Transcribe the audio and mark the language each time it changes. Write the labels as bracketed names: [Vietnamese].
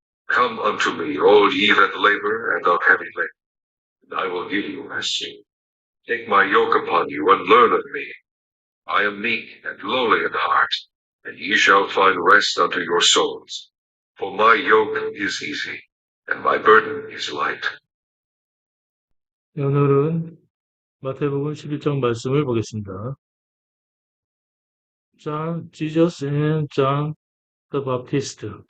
[English] Come unto me, all ye that labor and are heavy laden, and I will give you rest. Take my yoke upon you, and learn of me. I am meek and lowly in heart, and ye shall find rest unto your souls. For my yoke is easy, and my burden is light. [Korean] 오늘은 마태복음 11장 말씀을 보겠습니다. [English] Jesus and John the Baptist.